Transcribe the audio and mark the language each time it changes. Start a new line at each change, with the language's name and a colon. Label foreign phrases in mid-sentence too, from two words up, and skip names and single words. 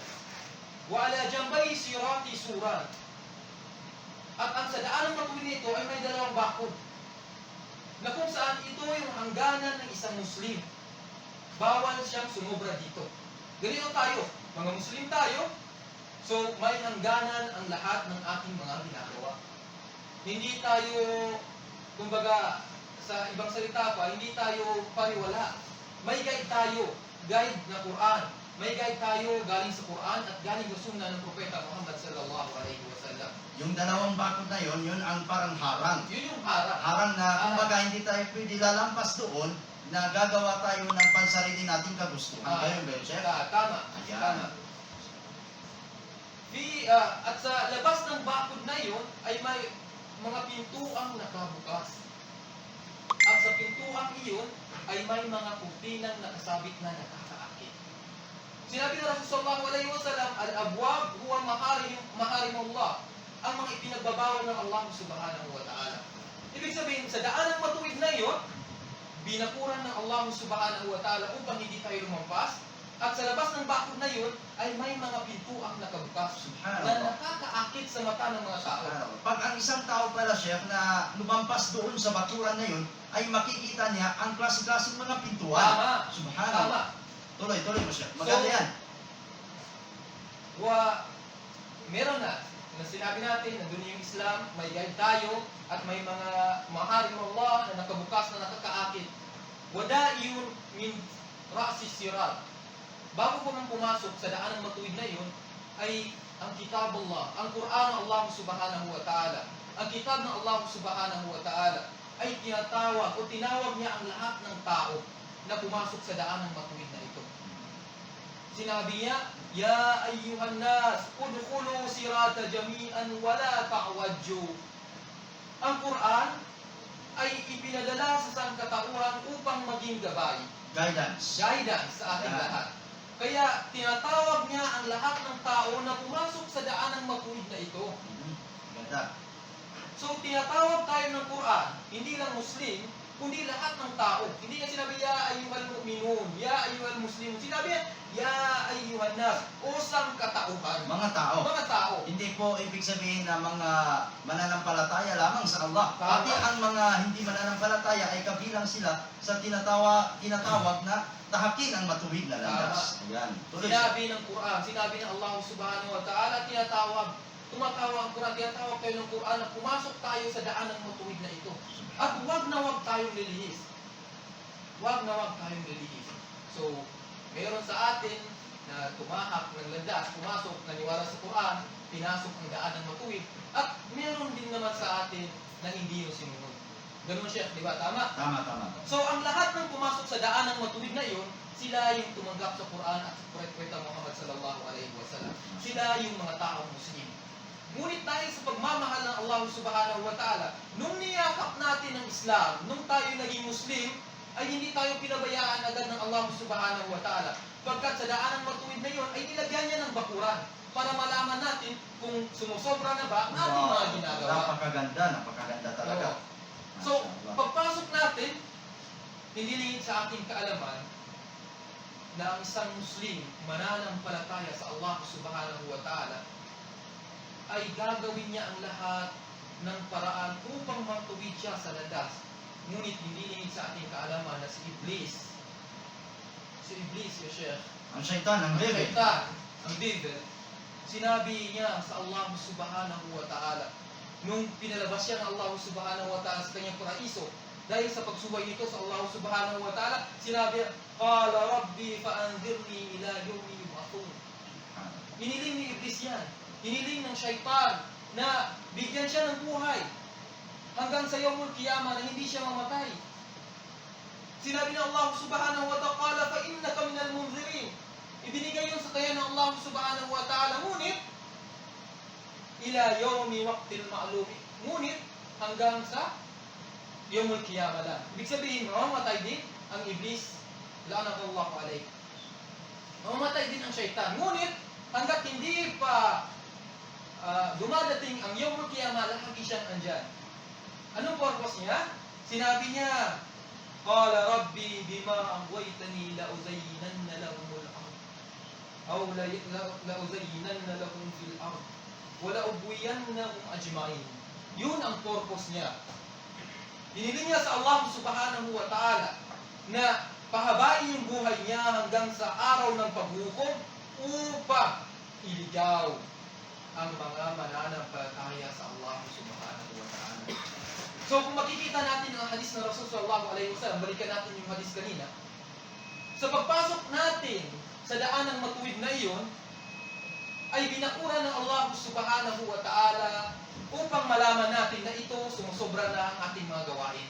Arabic: وعلى جنبتي الصراط سوران.
Filipino: At ang sa daanang matuwid nito ay may dalawang bakod na kung saan ito yung hangganan ng isang Muslim. Bawal siyang sumobra dito. Ganito tayo, mga Muslim tayo, so may hangganan ang lahat ng ating mga ginagawa. Hindi tayo, kumbaga, sa ibang salita pa, hindi tayo pariwala. May guide tayo, guide na Quran. May guide tayo galing sa Quran at galing sa sunnah ng Propeta Muhammad
Arabic: صلى الله عليه وسلم.
Filipino: Yung dalawang bakod na yun ang parang harang. Yun yung harang. Harang na, kumbaga, hindi tayo pwede lalampas doon na gagawa tayo ng pansarili nating kagustuhan. Ganyan ba yun, Chef? Tama. Ayan. Tama. At sa labas ng bakod na yun ay may mga pintuang nakabukas. At sa pintuang iyon ay may mga kurtinang nakasabit na nakakaakit. Sinabi ng Rasul
Arabic: صلى الله عليه وسلم، الأبواب هو محارم الله,
Filipino: ang mga ipinagbabawal ng Allah
Arabic: سبحانه وتعالى.
Filipino: Ibig sabihin, sa daan ng matuwid na iyon, binakuran ng Allah
Arabic: سبحانه وتعالى
Filipino: upang hindi tayo lumampas. At sa labas ng bakod na yun, ay may mga pintuang nakabukas na nakakaakit sa mata ng mga tao. Pag ang isang tao pala, Sheikh, na lumampas doon sa bakuran na yun, ay makikita niya ang klase-klaseng mga pintuan. Tama. Subhanallah. Tuloy mo, Sheikh. Maganda yan. Meron na sinabi natin na doon yung Islam, may guide tayo, at may mga
Arabic: محارم الله
Filipino: na nakabukas na nakakaakit.
Arabic: وداعٍ من رأس الصراط.
Filipino: Bago po nang pumasok sa daan ng matuwid na yun, ay ang
Arabic: كتاب الله,
Filipino: ang Quran ng Allah
Arabic: سبحانه وتعالى.
Filipino: Ang kitab ng Allah
Arabic: سبحانه وتعالى
Filipino: ay tinatawag o tinawag niya ang lahat ng tao na pumasok sa daan ng matuwid na ito. Sinabi niya,
Arabic: يا أيها الناس، ادخلوا الصراط جميعا ولا تعوجوا.
Filipino: Ang Quran ay ipinadala sa sangkatauhan upang maging gabay. Guidance. Sa ating lahat. Kaya tinatawag niya ang lahat ng tao na pumasok sa daan ng matuwid na ito. Ganda. So tinatawag tayo ng Quran, hindi lang Muslim, kundi lahat ng tao. Hindi niya sinabi,
Arabic: يا أيها المؤمنون، يا أيها المسلمون.
Filipino: Sinabi niya,
Arabic: يا أيها الناس,
Filipino: o sangkatauhan. Mga tao. Mga tao. Hindi po ibig sabihin na mga mananampalataya lamang sa Allah. Tama. Pati ang mga hindi mananampalataya ay kabilang sila sa tinatawag na tahakin ang matuwid na landas. Ayan. Tuloy. Sinabi ng Quran, sinabi ng Allah
Arabic: سبحانه وتعالى,
Filipino: tumatawag ang Quran, tinatawag tayo ng Quran na pumasok tayo sa daan ng matuwid na ito. At huwag na huwag tayong lilihis. Huwag na huwag tayong lilihis. So, meron sa atin na tumahak ng landas, pumasok, naniwala sa Quran, pinasok ang daan ng matuwid, at meron din naman sa atin na hindi yung sinunod. Ganun siya, di ba? Tama? Tama. So, ang lahat ng pumasok sa daan ng matuwid na iyon, sila yung tumanggap sa Quran at sa Propeta Muhammad
Arabic: صلى الله عليه وسلم.
Filipino: Sila yung mga taong Muslim. Ngunit dahil sa pagmamahal ng Allah
Arabic: سبحانه وتعالى,
Filipino: nung niyakap natin ang Islam, nung tayo naging Muslim, ay hindi tayo pinabayaan agad ng Allah
Arabic: سبحانه وتعالى.
Filipino: Pagkat sa daan ng matuwid na iyon, ay nilagyan niya ng bakuran para malaman natin kung sumusobra na ba ang ating mga ginagawa. Napakaganda talaga. So, pagpasok natin, hindi lingid sa aking kaalaman na ang isang Muslim mananampalataya sa Allah
Arabic: سبحانه وتعالى
Filipino: ay gagawin niya ang lahat ng paraan upang matuwid siya sa landas. Ngunit hindi lingid sa ating kaalaman na si Iblis, ya Sheikh, Ang syaitan, ang devil. ang devil, sinabi niya sa Allah
Arabic: سبحانه وتعالى,
Filipino: nung pinalabas siya ng Allah
Arabic: سبحانه وتعالى
Filipino: sa kanyang paraiso, dahil sa pagsubay nito sa Allah
Arabic: سبحانه وتعالى,
Filipino: sinabi,
Arabic: قال رب فأنظرني إلى يوم يبعثون.
Filipino: Hiniling ni Iblis yan. Hiniling ng syaitan na bigyan siya ng buhay hanggang sa
Arabic: يوم القيامة
Filipino: na hindi siya mamatay. Sinabi ng Allah
Arabic: سبحانه وتعالى, فَإِنَّكَ مِنَ الْمُنْذِرِينَ.
Filipino: Ibinigay yun sa kanya ng Allah
Arabic: سبحانه وتعالى,
Filipino: ngunit
Arabic: إلى يوم الوقت المعلوم.
Filipino: Ngunit hanggang sa
Arabic: يوم القيامة
Filipino: lang. Ibig sabihin, mamamatay din ang Iblis,
Arabic: لعنة الله عليه.
Filipino: Mamamatay din ang syaitan. Ngunit hanggat hindi pa dumadating ang
Arabic: يوم القيامة,
Filipino: lagi siyang andyan. Anong purpose niya? Sinabi niya,
Arabic: قال رب بما أغويتني لأزينن لهم الأرض. أو لأزينن لهم في الأرض. ولأغوينهم أجمعين.
Filipino: Yun ang purpose niya. Hiniling niya sa Allah
Arabic: سبحانه وتعالى
Filipino: na pahabain yung buhay niya hanggang sa araw ng paghukom upang iligaw ang mga mananampalataya sa Allah
Arabic: سبحانه وتعالى.
Filipino: So kung makikita natin ang hadis ng Rasul
Arabic: صلى الله عليه وسلم,
Filipino: balikan natin yung hadis kanina. Sa pagpasok natin sa daan ng matuwid na iyon, ay binakuran ng Allah
Arabic: سبحانه وتعالى
Filipino: upang malaman natin na ito sumusobra na ang ating mga gawain.